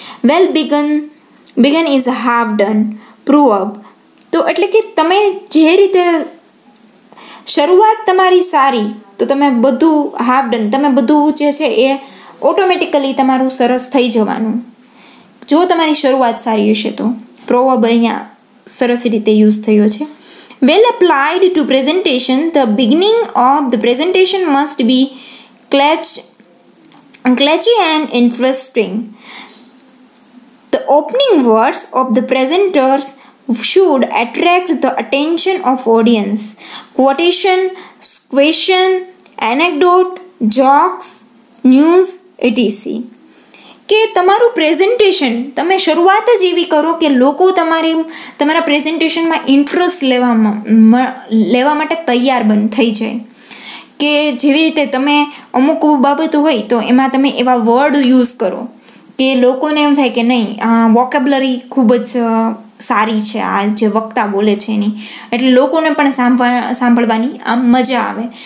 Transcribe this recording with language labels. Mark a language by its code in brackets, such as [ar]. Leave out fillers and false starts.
[en] Well begun is half done, proverb. [gu] તો એટલે કે તમે જે રીતે શરૂઆત તમારી સારી તો તમે બધું [en] half done, [gu] તમે બધું જે છે એ ઓટોમેટિકલી તમારું સરસ થઈ જવાનું જો તમારી શરૂઆત સારી હશે તો. પ્રોવર્બ અહીંયા સરસ રીતે યુઝ થયો છે. [en] Well applied to presentation, the beginning of the presentation must be catchy and interesting. The opening words of the presenters should attract the attention of audience. Quotation, question, anecdote, jokes, news, etc. [gu] કે તમારું presentation તમે શરૂઆત જ એવી કરો કે લોકો તમારા પ્રેઝન્ટેશનમાં ઇન્ટરેસ્ટ લેવા માટે તૈયાર થઈ જાય. કે જેવી રીતે તમે અમુક બાબતો હોય તો એમાં તમે એવા વર્ડ યુઝ કરો કે લોકોને એમ થાય કે નહીં, આ વોકેબ્લરી ખૂબ જ સારી છે આ જે વક્તા બોલે છે એની, એટલે લોકોને પણ સાંભળવાની આમ મજા આવે.